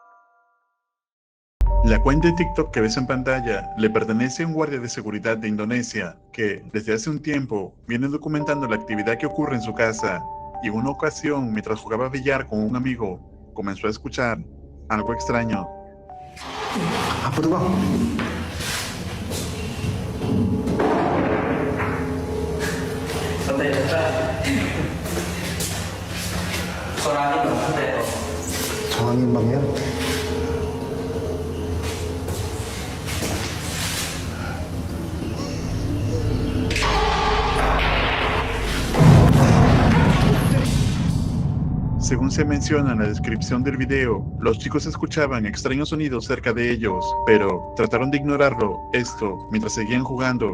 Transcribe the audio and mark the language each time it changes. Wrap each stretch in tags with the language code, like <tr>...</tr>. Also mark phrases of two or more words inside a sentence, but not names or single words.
<es>La cuenta de TikTok que ves en pantalla le pertenece a un guardia de seguridad de Indonesia que, desde hace un tiempo, viene documentando la actividad que ocurre en su casa. Y en una ocasión, mientras jugaba billar con un amigo, comenzó a escuchar algo extraño.</es> <id>Apa tuh, Bang? Suara angin, Bang, ya.</id> <es>Según se menciona en la descripción del video, los chicos escuchaban extraños sonidos cerca de ellos, pero trataron de ignorarlo, esto, mientras seguían jugando.</es>